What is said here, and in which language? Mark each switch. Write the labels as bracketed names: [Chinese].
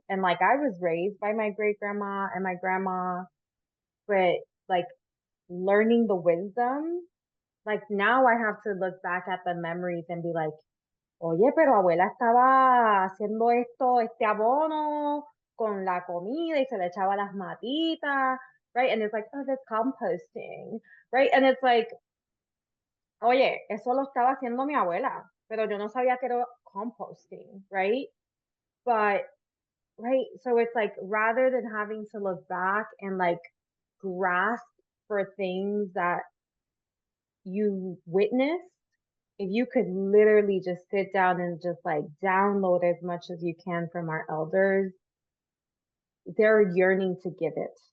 [English] And like I was raised by my great grandma and my grandma, but like learning the wisdom, like now I have to look back at the memories and be like, [Spanish] oye, pero abuela estaba haciendo este abono con la comida y se le echaba las matitas, [English] right? And it's like, oh, that's composting, right? And it's like, [Spanish] oye, eso lo estaba haciendo mi abuela, pero yo no sabía que era composting, [English] right? But, right, so it's like, rather than having to look back and like grasp for things that you witnessed, if you could literally just sit down and just like download as much as you can from our elders, they're yearning to give it.